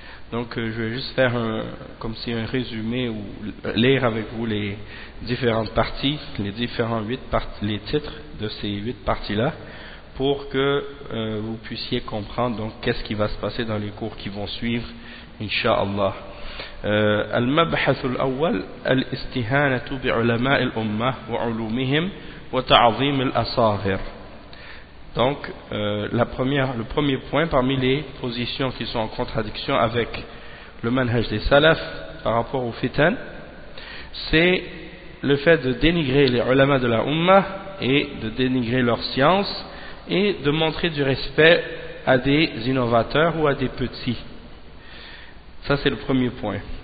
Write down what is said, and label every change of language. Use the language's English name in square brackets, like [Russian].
[French] Donc je vais juste faire un résumé ou lire avec vous les différentes parties, les différents 8 parties, les titres de ces 8 parties-là, pour que vous puissiez comprendre donc qu'est-ce qui va se passer dans les cours qui vont suivre, Inch'Allah. [Arabic] المبحث الأول الاستهانة بعلماء الأمة وعلومهم وتعظيم الأصاغر. [French] Donc le premier point parmi les positions qui sont en contradiction avec le manhaj des salaf par rapport au fitan, c'est le fait de dénigrer les ulama de la Umma et de dénigrer leur science et de montrer du respect à des innovateurs ou à des petits. Ça c'est le premier point.